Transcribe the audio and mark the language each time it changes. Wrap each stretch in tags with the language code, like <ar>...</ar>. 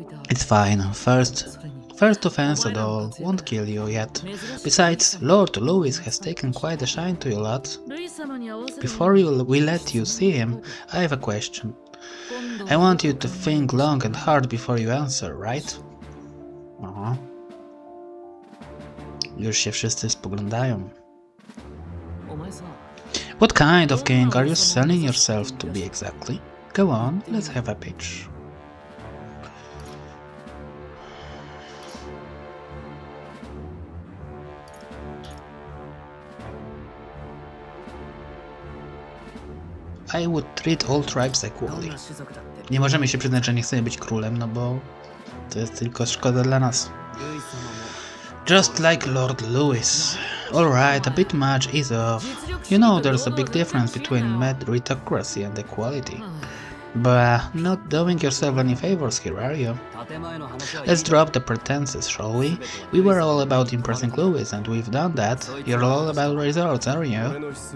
<en>It's fine. First offense at all won't kill you yet. Besides, Lord Louis has taken quite a shine to you lot. Before we let you see him, I have a question. I want you to think long and hard before you answer, right? Aha.</en> <pl>Już się wszyscy spoglądają.</pl> <en>What kind of king are you selling yourself to be exactly? Go on, let's have a pitch. I would treat all tribes equally.</en> <pl>Nie możemy się przyznać, że nie chcemy być królem, no bo to jest tylko szkoda dla nas.</pl> <en>Just like Lord Louis. Alright, a bit much is off. You know there's a big difference between meritocracy and equality. But not doing yourself any favors here, are you? Let's drop the pretenses, shall we? We were all about impressing Louis, and we've done that. You're all about results, are you?</en>